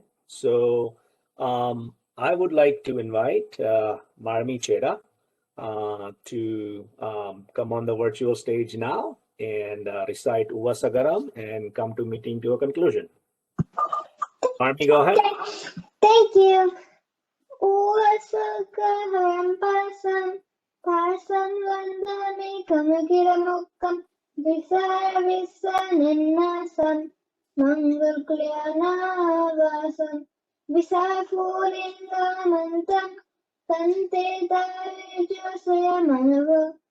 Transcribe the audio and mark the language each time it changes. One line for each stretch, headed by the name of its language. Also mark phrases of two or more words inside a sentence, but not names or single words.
English: So I would like to invite Marmi Cheda to come on the virtual stage now and recite Uvasagaram and come to meeting to a conclusion. Marmi, go ahead. Thank you.
Prakrit languages: Uvasagaram pasam vandami kamagiramukam visara visanennasam mangal klyana visafulindamantam tante darijosaya manava